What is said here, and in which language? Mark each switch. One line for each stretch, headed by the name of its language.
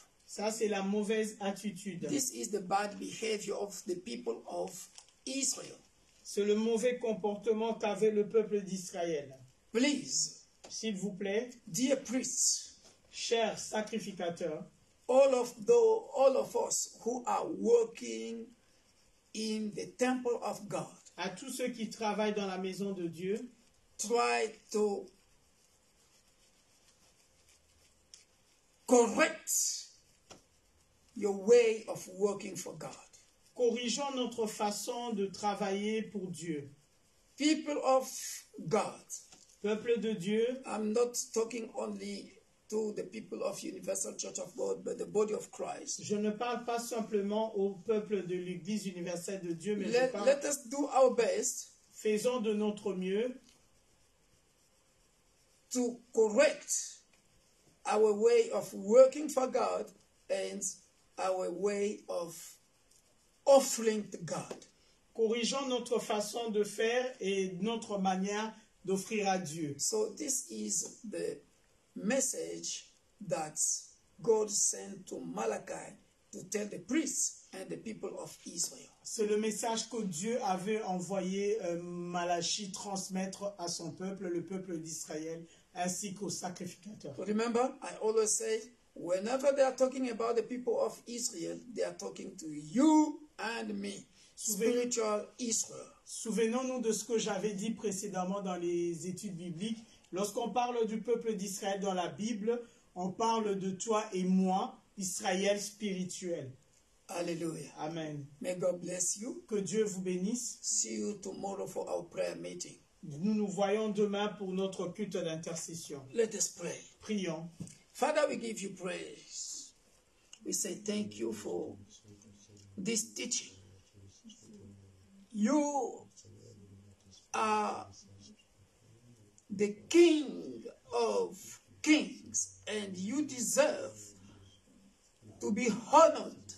French: Ça, c'est la mauvaise attitude.
English: This is the bad behavior of the people of Israel.
French: C'est le mauvais comportement qu'avait le peuple d'Israël.
English: Please,
French: S'il vous plaît,
English: dear priests,
French: chers sacrificateurs,
English: all of us who are working in the temple of God,
French: à tous ceux qui travaillent dans la maison de Dieu,
English: try to correct your way of working for God.
French: corrigeons notre façon de travailler pour Dieu.
English: People of God,
French: Peuple de Dieu,
English: I'm not talking only to the people of Universal Church of God, but the body of Christ.
French: je ne parle pas simplement au peuple de l'Église universelle de Dieu, mais je
English: Let
French: parle,
English: us do our best
French: faisons de notre mieux
English: to correct our way of working for God and our way of offering to God.
French: corrigeons notre façon de faire et notre manière d'offrir à Dieu.
English: So this is the message that God sent to Malachi to tell the priests and the people of Israel.
French: C'est le message que Dieu avait envoyé Malachie transmettre à son peuple, le peuple d'Israël, ainsi qu'aux sacrificateurs.
English: Remember, I always say, whenever they are talking about the people of Israel, they are talking to you and me, spiritual Israel.
French: Souvenons-nous de ce que j'avais dit précédemment dans les études bibliques. Lorsqu'on parle du peuple d'Israël dans la Bible, on parle de toi et moi, Israël spirituel.
English: Hallelujah.
French: Amen.
English: May God bless you.
French: Que Dieu vous bénisse.
English: See you tomorrow for our prayer meeting.
French: Nous nous voyons demain pour notre culte d'intercession.
English: Let us pray.
French: Prions.
English: Father, we give you praise. We say thank you for this teaching. You are the King of kings, and you deserve to be honored.